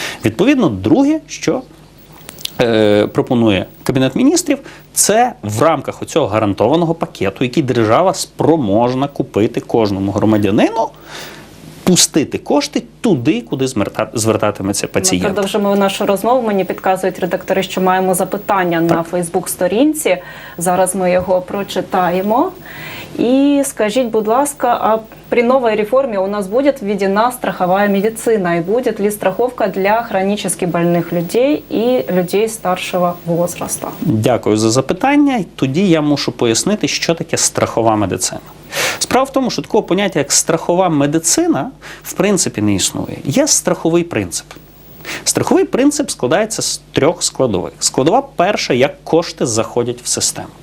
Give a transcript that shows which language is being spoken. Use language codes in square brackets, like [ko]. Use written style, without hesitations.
[uk] Відповідно, друге, що пропонує Кабінет Міністрів, це в рамках оцього гарантованого пакету, який держава спроможна купити кожному громадянину, пустити кошти туди, куди звертатиметься пацієнт. Ми продовжимо нашу розмову. Мені підказують редактори, що маємо запитання на Фейсбук-сторінці. Зараз ми його прочитаємо. [ru] И скажите, [uk] будь ласка, [ru] а при новой реформе у нас будет введена страховая медицина? И будет ли страховка для хронически больных людей и людей старшего возраста? [uk] Дякую за запитання. Тоді я мушу пояснити, що таке страхова медицина. Справа в тому, що такого поняття, як страхова медицина, в принципі не існує. Є страховий принцип. Страховий принцип складається з трьох складових. Складова перша, як кошти заходять в систему.